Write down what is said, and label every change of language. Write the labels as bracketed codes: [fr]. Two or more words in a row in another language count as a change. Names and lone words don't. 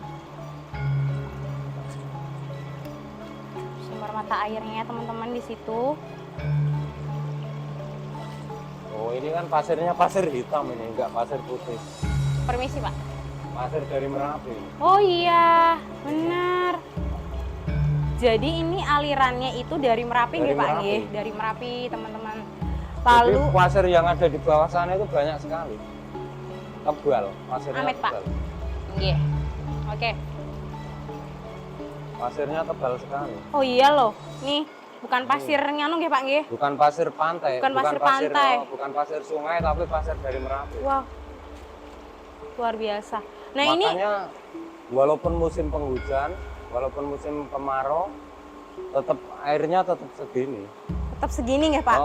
[id] Sumber mata airnya teman-teman di situ. Oh, ini kan pasirnya pasir hitam ini, enggak pasir putih. Permisi, Pak. Pasir dari Merapi. Oh iya, benar. Jadi ini alirannya itu dari Merapi nggih, Pak nggih? Dari Merapi, teman-teman. Lalu jadi pasir yang ada di bawah sana itu banyak sekali. Tebal, pasirnya Amit, tebal. Pak. Nggih. Oke. Pasirnya tebal sekali. Oh iya loh. Nih, bukan pasir nganu nggih, Pak nggih? Bukan pasir pantai. Bukan pasir pantai. Bukan pasir sungai, tapi pasir dari Merapi. Wow. Luar biasa. Nah, makanya walaupun musim penghujan, walaupun musim kemarau, tetap airnya tetap segini. Tetap segini nggih, Pak?